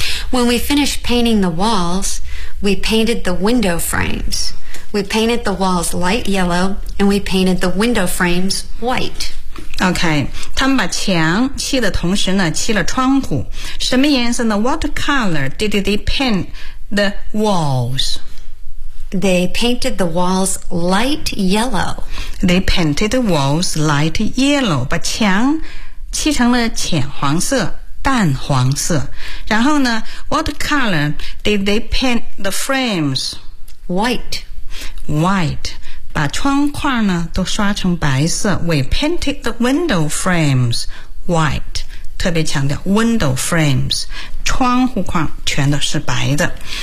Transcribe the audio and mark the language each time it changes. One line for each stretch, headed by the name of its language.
English: When we finished painting the walls, we painted the window frames. We painted the walls light yellow, and we painted the window frames white.
Chinese: OK, 他们把墙漆的同时呢漆了窗户。什么颜色呢
English: ?What color did they paint the walls? They painted the walls light yellow. They painted the walls light yellow.
Chinese: 把墙漆成了浅黄色、淡黄色。然后呢
English: ,what color did they paint the frames? White.
Chinese: White. 把窗框呢都刷成白色。
English: We painted the window frames white.
Chinese: 特别强调 window frames. 窗户框全都是白的。